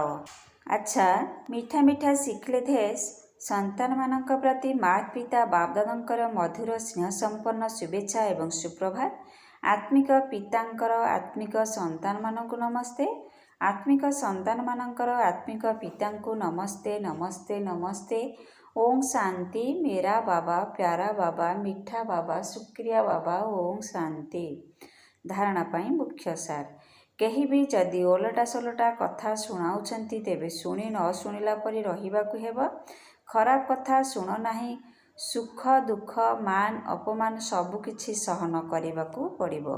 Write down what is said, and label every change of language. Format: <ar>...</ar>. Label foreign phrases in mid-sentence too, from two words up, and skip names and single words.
<or>ଆଚ୍ଛା, ମିଠା ମିଠା ଶିଖିଲେଧେସ୍ ସନ୍ତାନମାନଙ୍କ ପ୍ରତି ମାତ୍ ପିତା ବାପଦାଦାଙ୍କର ମଧୁର ସ୍ନେହସମ୍ପନ୍ନ ଶୁଭେଚ୍ଛା ଏବଂ ସୁପ୍ରଭାତ। ଆତ୍ମିକ ପିତାଙ୍କର ଆତ୍ମିକ ସନ୍ତାନମାନଙ୍କୁ ନମସ୍ତେ। ଆତ୍ମିକ ସନ୍ତାନମାନଙ୍କର ଆତ୍ମିକ ପିତାଙ୍କୁ ନମସ୍ତେ ନମସ୍ତେ ନମସ୍ତେ।</or> <hi>ओम शांति। मेरा बाबा, प्यारा बाबा, मिठा बाबा, शुक्रिया बाबा। ओम शांति।</hi> <or>ଧାରଣା ପାଇଁ ମୁଖ୍ୟ ସାର। କେହି ବି ଯଦି ଓଲଟା ସୋଲଟା କଥା ଶୁଣାଉଛନ୍ତି ତେବେ ଶୁଣି ନ ଶୁଣିଲା ପରି ରହିବାକୁ ହେବ। ଖରାପ କଥା ଶୁଣ ନାହିଁ। ସୁଖ ଦୁଖ ମାନ ଅପମାନ ସବୁକିଛି ସହନ କରିବାକୁ ପଡ଼ିବ।</or>